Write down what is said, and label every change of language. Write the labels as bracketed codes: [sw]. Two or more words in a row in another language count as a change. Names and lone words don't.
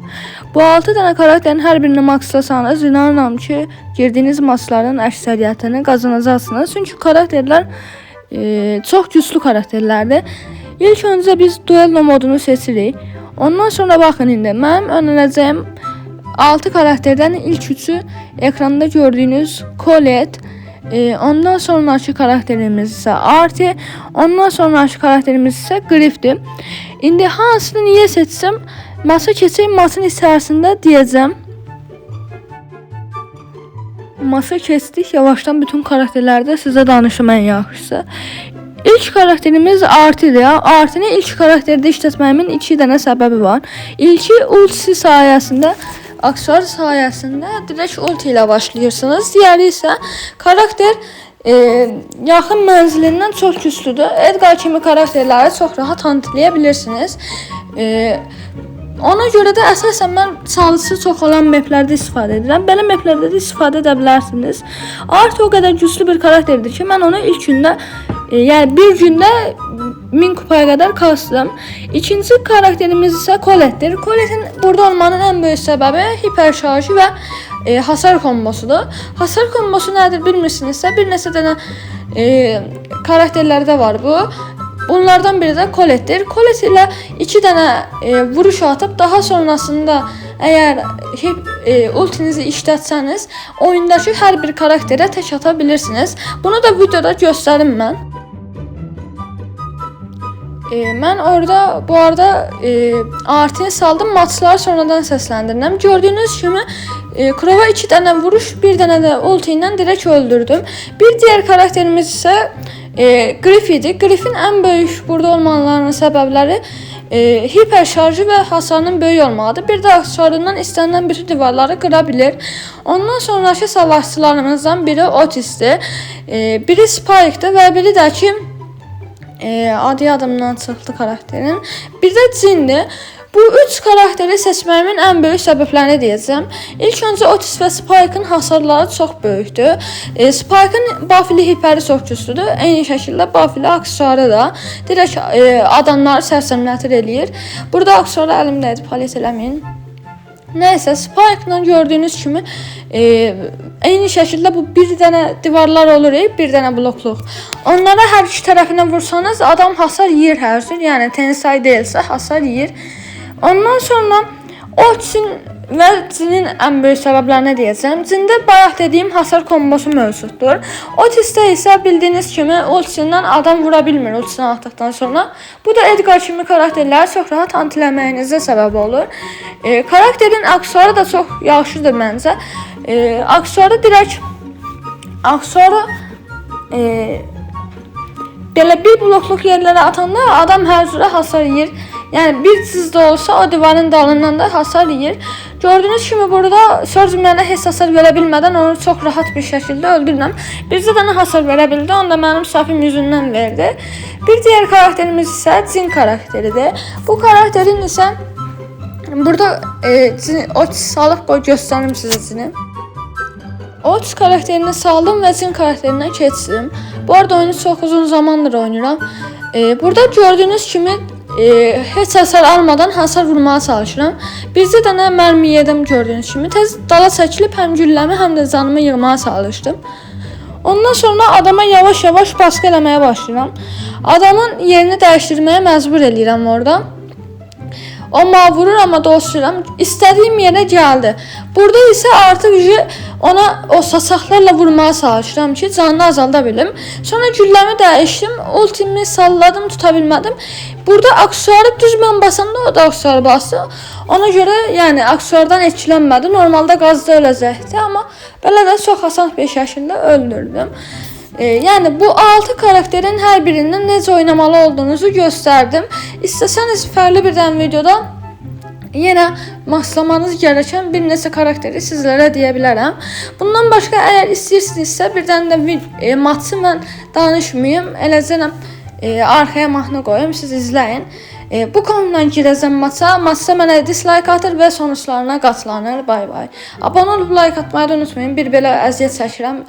[az] Bu 6 dənə karakterin hər birini maxlasanız inanıram ki, girdiyiniz maçların əksəriyyətini qazanacaqsınız. Çünki karakterlər çox güclü karakterlərdir. İlk öncə biz duello modunu seçirik. Ondan sonra bakın indi mənim önerəcəyim 6 karakterdən ilk üçü ekranda gördüğünüz Colette, ondan sonraki karakterimiz ise Artie, ondan sonraki karakterimiz ise Griff'dir. İndi hansını niye seçsem masa keçeyim, maçın içerisinde diyeceğim. Masa keçdik, yavaştan bütün karakterlerde size danışım en yaxşısı. İlk karakterimiz Artie'dir. Artie'ni ilk karakterde işletmemin 2 dənə səbəbi var. İlki ultisi sayesinde, aksesuar sayesinde direkt ulti ile başlayırsınız. Diğeri ise karakter yaxın mənzilindən çox güclüdür. Edgar kimi karakterləri çox rahat handlayabilirsiniz. Ona görə də əsasən mən çalısı çox olan maplərdə istifadə edirəm. Belə maplərdə də istifadə edə bilərsiniz. Artie o qədər güclü bir karakterdir ki, mən onu ilk gündə, yəni bir gündə 1000 kupaya kadar kastım. [tr] İkinci karakterimiz ise Colette'dir. Colette'in burada olmanın en büyük sebebi hiper şarjı ve hasar kombosudur. [az] Hasar kombosu nedir bilmirsinizsə, bir neçə dənə karakterlerde var bu. [tr] Bunlardan biri de Colette'dir. Colette ile 2 dənə vuruş atıp daha sonrasında eğer ultinizi işlətsəniz oyundaki her bir karaktere tek atabilirsiniz. Bunu da videoda gösterdim ben. Ben orada bu arada Artie'ni saldım, maçları sonradan seslendirdim. [az] Gördüğünüz gibi Crow'a 2 dənə vuruş, bir dənə də ulti ilə direkt öldürdüm. [tr] Bir diğer karakterimiz ise Griff'di. Griff'in en büyük burada olmalarının sebepleri hiper şarjı ve hasarının böyük olmalıdır. Bir de aksesuarından istenilen bir divarları kırabilir. Ondan sonraki savaşçılarımızdan biri Otis'ti. Biri Spike'dı ve biri de ki adı adımdan çıxdı karakterin. [az] Bir de Jin'di. Bu 3 karakteri seçməyimin en büyük səbəblərini deyəcəm. İlk öncə Otis və Spike'ın hasarları çox böyükdür. Spike'ın buff'li hiperi çox güclüdür. Eyni şəkildə buff'li aksesuarı da direkt adamları sərsəmlətir eləyir. Burada aksesuarı əlimdədir, palet eləməyin. Neyse, Spike'la gördüğünüz kimi eyni şəkildə bu bir dənə divarlar olur, bir dənə blokluq. Onlara hər iki tərəfindən vursanız adam hasar yiyir hər cür. Yəni tensay deyilsə hasar yiyir. [tr] Ondan sonra Otis'in ve Jin'in en büyük sebeplerine diyeceğim. [az] Jin'de bayaq dediğim hasar kombosu mövcuddur. Otis'te ise bildiğiniz kimi ultisinden adam vurabilmir ultisini attıktan sonra. Bu da Edgar kimi karakterler çok rahat antiləməyinizə sebep olur. Karakterin aksesuarı da çok yaxşıdır məncə. Aksesuarı direkt belə bir blokluq yerlərə atanda adam hər cürə hasar yiyir. Yani bir cızda olsa o divarın dalından da hasar yiyir. [tr] Gördüğünüz gibi [az] burada söz mənə heç hasar verə bilmədən onu çok rahat bir şekilde öldürürəm. Bizdə də hasar verə bildi, onu da mənim safim yüzündən verdi. [tr] Bir diğer karakterimiz ise Jin karakteridir. [az] Bu karakterin ise burada Otis salıb boy göstərim sizə Jin'i. Otis karakterini saldım ve Jin karakterindən keçdim. [tr] Bu arada oyunu çok uzun zamandır oynuyorum. [az] Burada gördüğünüz kimi heç hasar almadan hasar vurmaya çalışıram. Bizdə dənə mərmi yedim gördüğünüz kimi. Tez dala çəkilib həm gülləmi həm də canımı yığmaya çalışdım. Ondan sonra adama yavaş yavaş baskı eləməyə başlayıram. Adamın yerini dəyişdirməyə məcbur eləyirəm orada. O vurur ama dostlayıram. İstədiyim yerə gəldi. Burada ise artık ona o saçaqlarla vurmaya çalışıram ki canını azalda bilim. Sonra gülləmi dəyişdim. Ultimi salladım, tutabilmədim. Burada aksesuarı düz mən basanda o da aksesuarı bastı. Ona göre yani aksesuardan etkilənmədi. Normalde qazda öləcəkdi ama belə də çox asan bir şəkildə öldürdüm. Yani bu 6 karakterin her birinin necə oynamalı olduğunuzu gösterdim. İstəsəniz fərqli bir dənə videoda yine maxlamanız gereken bir neçə karakteri sizlere deyə bilərəm. Bundan başka eğer istəyirsinizsə bir dənə də maçı mən danışmayayım. Eləcə arkaya mahnı qoyum, siz izləyin. Bu konudan girəcəm maça. Maçda mənə dislike atır və sonuçlarına qatlanır. Bay bay. Abunə olub like atmayı da unutmayın. Bir belə əziyyət çəkirəm.